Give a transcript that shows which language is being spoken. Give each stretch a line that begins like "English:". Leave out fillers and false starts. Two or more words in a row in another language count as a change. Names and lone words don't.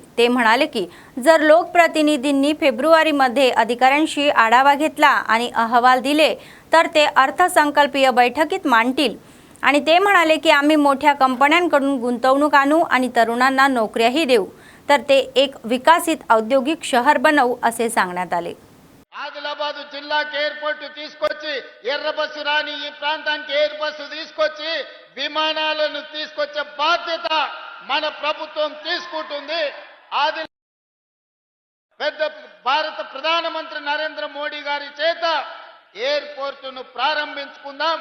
Marathi: ते म्हणाले की जर लोकप्रतिनिधींनी फेब्रुवारीमध्ये अधिकाऱ्यांशी आढावा घेतला आणि अहवाल दिले तर ते अर्थसंकल्पीय बैठकीत मांडतील। आणि ते म्हणाले की आम्ही मोठ्या कंपन्यांकडून गुंतवणूक आणू आणि तरुणांना नोकऱ्याही देऊ, तर ते एक विकसित औद्योगिक शहर बनवू असे सांगण्यात आले।
Telugu: ఆదిలాబాద్ జిల్లాకి ఎయిర్పోర్ట్ తీసుకొచ్చి ఎర్ర బస్సు రాని ఈ ప్రాంతానికి
English: air bus
Telugu: తీసుకొచ్చి విమానాలను తీసుకొచ్చే బాధ్యత మన ప్రభుత్వం తీసుకుంటుంది। పెద్ద భారత ప్రధానమంత్రి నరేంద్ర మోడీ గారి చేత ఎయిర్పోర్టును ప్రారంభించుకుందాం।